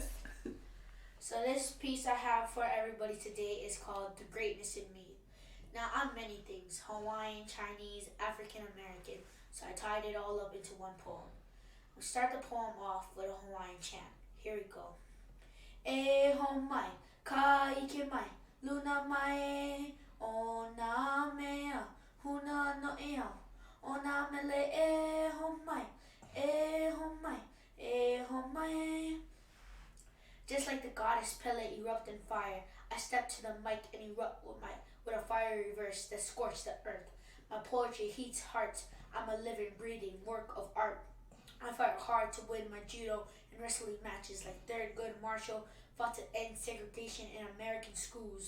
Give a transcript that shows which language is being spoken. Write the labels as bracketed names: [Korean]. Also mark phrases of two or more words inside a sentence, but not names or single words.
[English] So this piece I have for everybody today is called The Greatness in Me. Now I'm many things, Hawaiian, Chinese, African American, so I tied it all up into one poem. We'll start the poem off with a Hawaiian chant. Here we go. [Hawaiian] E ho mai, ka ike mai, luna mai, o na mea, huna no ea, o na mele e ho mai, e ho mai, e ho mai. [English] Just like the goddess Pele erupt in fire, I step to the mic and erupt with a fiery verse that scorched the earth. My poetry heats hearts. I'm a living, breathing work of art. I fight hard to win my judo and wrestling matches like Thurgood Marshall fought to end segregation in American schools.